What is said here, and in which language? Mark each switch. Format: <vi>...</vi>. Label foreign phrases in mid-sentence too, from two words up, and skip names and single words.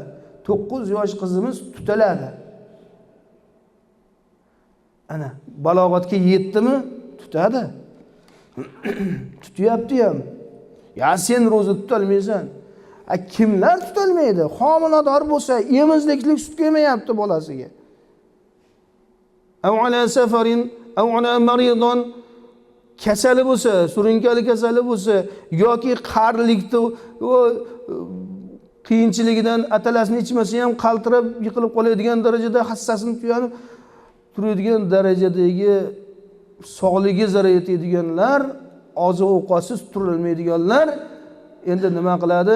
<uz>9 yosh qizimiz tutaladi. Ana, balog'atga yetdimi? Tutadi. Tutyapti ham. Ya sen ro'za tutolmaysan. Kimlar tutolmaydi? Homilador bo'lsa, emizliklik sut kelmayapti bolasiga.</uz> <ar>أو على سفر، أو على مريض,</ar> <uz>kasali bo'lsa, surunkali kasali bo'lsa yoki qarilikda qiyinchiligidan atalasini ichmasa ham qaltirab yiqilib qoladigan darajada hassasini tuyanib turadigan darajadagi sog'ligi zarar etadiganlar, oziq ovqatsiz turolmaydiganlar endi nima qiladi?</uz>